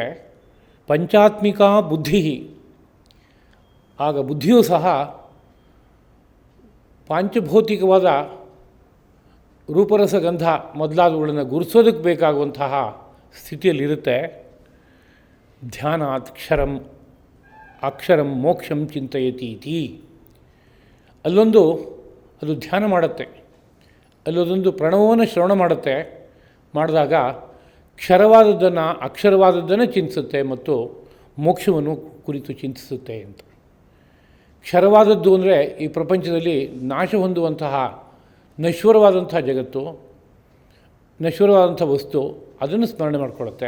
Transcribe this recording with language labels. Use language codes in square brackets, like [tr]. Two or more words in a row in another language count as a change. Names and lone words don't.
[kn] ಪಂಚಾತ್ಮಿಕ ಬುದ್ಧಿ, ಆಗ ಬುದ್ಧಿಯೂ ಸಹ ಪಾಂಚಭೌತಿಕವಾದ ರೂಪರಸಗಂಧ ಮೊದಲಾದವುಗಳನ್ನು ಗುರುತಿಸೋದಕ್ಕೆ ಬೇಕಾಗುವಂತಹ ಸ್ಥಿತಿಯಲ್ಲಿರುತ್ತೆ. [sa] ಧ್ಯಾನಾತ್ ಅಕ್ಷರಂ ಮೋಕ್ಷಂ ಚಿಂತಯತಿ ಇತಿ, [kn] ಅಲ್ಲೊಂದು ಅದು ಧ್ಯಾನ ಮಾಡುತ್ತೆ, ಅಲ್ಲೊಂದು ಪ್ರಣವವನ್ನು ಶ್ರವಣ ಮಾಡುತ್ತೆ. ಮಾಡಿದಾಗ ಕ್ಷರವಾದದ್ದನ್ನು ಅಕ್ಷರವಾದದ್ದನ್ನು ಚಿಂತಿಸುತ್ತೆ ಮತ್ತು ಮೋಕ್ಷವನ್ನು ಕುರಿತು ಚಿಂತಿಸುತ್ತೆ ಅಂತ. ಕ್ಷರವಾದದ್ದು ಅಂದರೆ ಈ ಪ್ರಪಂಚದಲ್ಲಿ ನಾಶ ಹೊಂದುವಂತಹ ನಶ್ವರವಾದಂಥ ಜಗತ್ತು, ನಶ್ವರವಾದಂಥ ವಸ್ತು, ಅದನ್ನು ಸ್ಮರಣೆ ಮಾಡಿಕೊಳ್ಳುತ್ತೆ.